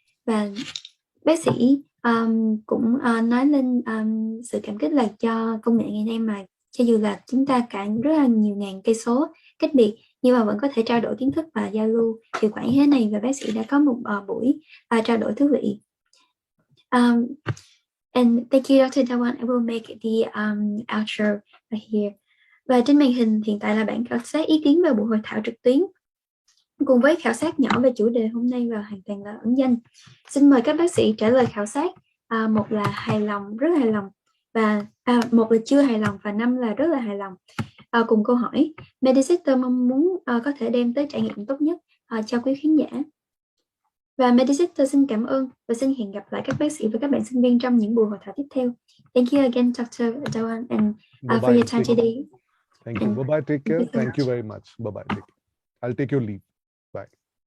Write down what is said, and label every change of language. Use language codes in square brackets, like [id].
[vi] Và bác sĩ cũng nói lên sự cảm kích là cho công nghệ ngày nay mà cho dù là chúng ta cả rất là nhiều ngàn cây số cách biệt nhưng mà vẫn có thể trao đổi kiến thức và giao lưu hiệu quả như thế này, và bác sĩ đã có một buổi trao đổi thú vị. [en] And thank you, Dr. Dhawan. I will make the outro right here. [vi] Và trên màn hình hiện tại là bản khảo sát ý kiến về buổi hội thảo trực tuyến cùng với khảo sát nhỏ về chủ đề hôm nay và hoàn toàn là ẩn danh. Xin mời các bác sĩ trả lời khảo sát. Một là hài lòng, rất hài lòng, và một là chưa hài lòng, và 5 là rất là hài lòng. Cùng câu hỏi, Medisetter mong muốn có thể đem tới trải nghiệm tốt nhất cho quý khán giả. Và Medisetter xin cảm ơn và xin hẹn gặp lại các bác sĩ và các bạn sinh viên trong những buổi hội thảo tiếp theo. [en] Thank you again, Dr. Dhawan, and for your time today. Thank you. Bye-bye. Take care. Thank you very much. Bye-bye. I'll take your leave. Bye.